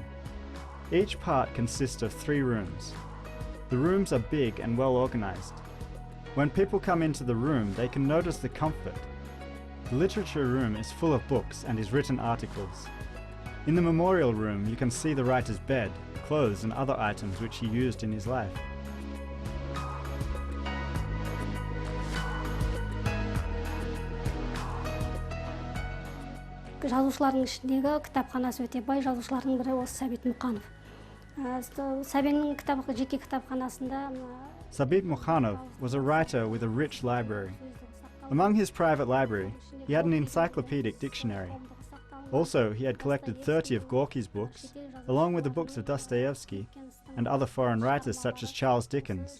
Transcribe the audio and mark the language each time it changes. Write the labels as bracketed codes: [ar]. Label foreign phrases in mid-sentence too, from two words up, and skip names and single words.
[en] Each part consists of 3 rooms. The rooms are big and well organized. When people come into the room, they can notice the comfort. The literature room is full of books and his written articles. In the memorial room, you can see the writer's bed, clothes and other items which he used in his life. [kk] Жазушылардың ішіндегі кітапханасы өте бай, жазушылардың бірі осы Sabit Mukanov. Сәбеннің жеке кітапханасында [en] Sabit Mukanov was a writer with a rich library. Among his private library, he had an encyclopedic dictionary. Also, he had collected 30 of Gorky's books, along with the books of Dostoevsky and other foreign writers such as Charles Dickens.